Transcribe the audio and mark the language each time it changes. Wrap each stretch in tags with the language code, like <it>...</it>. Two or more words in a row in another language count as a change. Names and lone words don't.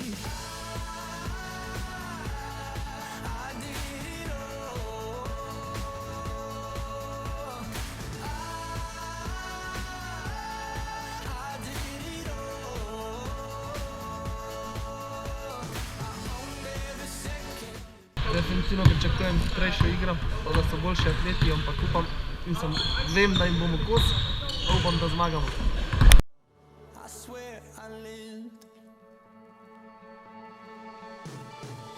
<en>I did it all. I did it all. I owned every second.</en> <sl>Definitivno pričakujem hitrejšo igro, da so boljši atleti, ampak upam in vem, da jim bomo kos, upam, da zmagamo.</sl> <en>I swear I lived.</en>